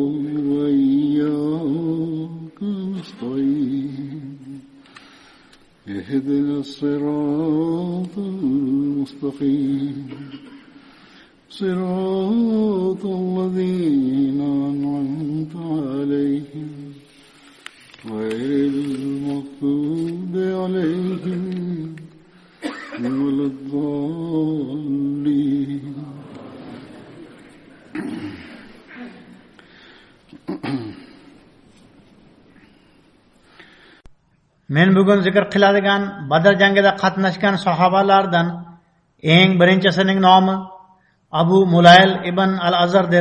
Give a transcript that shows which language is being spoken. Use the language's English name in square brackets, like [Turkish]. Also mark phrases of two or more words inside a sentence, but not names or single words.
[Arabic] وإياك نستعين اهدنا الصراط المستقيم صراط الذين أنعمت عليهم غير المغضوب عليهم ولا الضالين. [Uzbek] Men bugun zikr qiladigan Badr jangida qatnashgan sahobalardan eng birinchisining nomi Abu Mulayl ibn al-Azardir.